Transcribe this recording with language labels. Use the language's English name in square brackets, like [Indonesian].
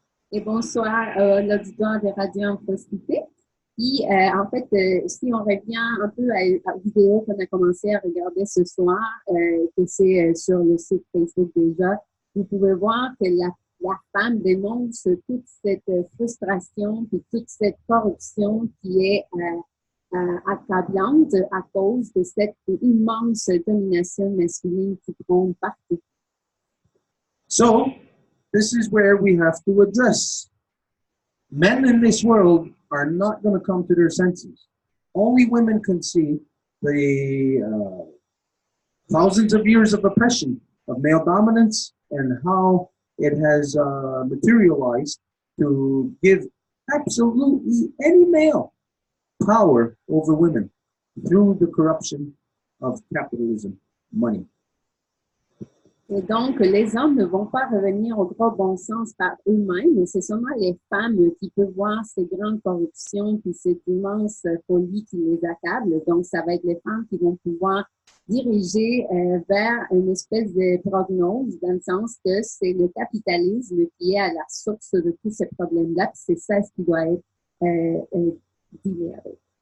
[French] Et bonsoir l'auditoire de Radio Info Cité. Puis, en fait, si on revient un peu à la vidéo qu'on a commencé à regarder ce soir, que c'est sur le site Facebook déjà, vous pouvez voir que la femme dénonce toute cette frustration et toute cette corruption qui est accablante à cause de cette immense domination masculine qui prend partout. [English] So, this is where we have to address. Men in this world are not going to come to their senses. Only women can see the thousands of years of oppression of male dominance and how it has materialized to give absolutely any male power over women through the corruption of capitalism, money. [French] Et donc, les hommes ne vont pas revenir au gros bon sens par eux-mêmes, mais c'est seulement les femmes qui peuvent voir ces grandes corruptions puis cette immense folie qui les accable. Donc, ça va être les femmes qui vont pouvoir diriger vers une espèce de prognose, dans le sens que c'est le capitalisme qui est à la source de tous ces problèmes-là, puis c'est ça ce qui doit être libéré.